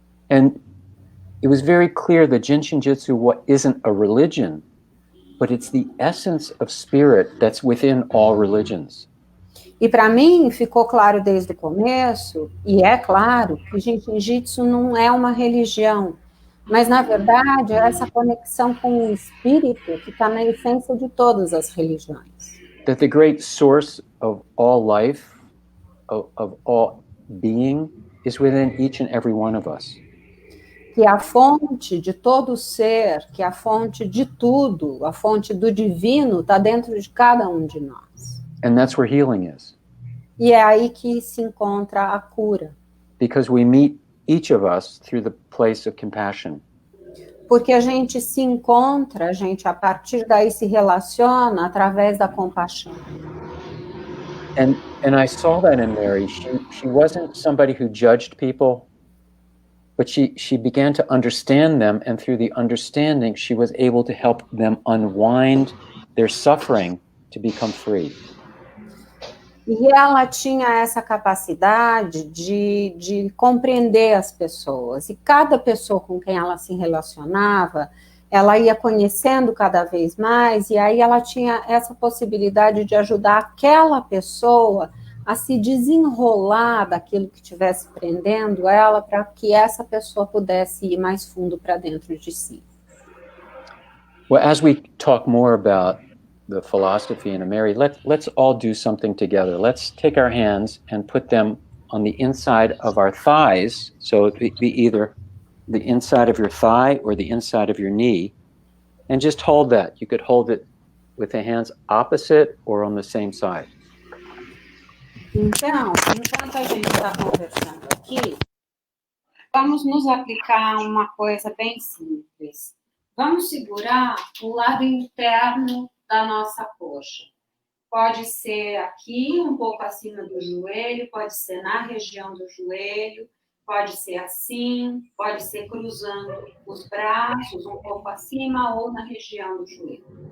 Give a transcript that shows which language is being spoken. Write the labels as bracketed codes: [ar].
[en] And it was very clear that Jin Shin Jyutsu isn't a religion, but it's the essence of spirit that's within all religions. [pt] E para mim ficou claro desde o começo, e é claro, que Jin Shin Jyutsu não é uma religião, mas na verdade é essa conexão com o espírito que está na essência de todas as religiões. [en] That the great source of all life, of all being, is within each and every one of us. [pt] Que a fonte de todo ser, que a fonte de tudo, a fonte do divino está dentro de cada um de nós. [en] And that's where healing is. [pt] E é aí que se encontra a cura. [en] Because we meet each of us through the place of compassion. [pt] Porque a gente se encontra, a gente a partir daí se relaciona através da compaixão. [en] And I saw that in Mary. She wasn't somebody who judged people, but she began to understand them, and through the understanding, she was able to help them unwind their suffering to become free. [pt] E ela tinha essa capacidade de compreender as pessoas. E cada pessoa com quem ela se relacionava, ela ia conhecendo cada vez mais, e aí ela tinha essa possibilidade de ajudar aquela pessoa a se desenrolar daquilo que estivesse prendendo ela, para que essa pessoa pudesse ir mais fundo para dentro de si. [en] Well, as we talk more about the philosophy in a Mary, let's all do something together. Let's take our hands and put them on the inside of our thighs, so it be either the inside of your thigh or the inside of your knee, and just hold that. You could hold it with the hands opposite or on the same side. [pt] Então, enquanto a gente está conversando aqui, vamos nos aplicar uma coisa bem simples. Vamos segurar o lado interno da nossa coxa. Pode ser aqui, um pouco acima do joelho, pode ser na região do joelho, pode ser assim, pode ser cruzando os braços, um pouco acima ou na região do joelho.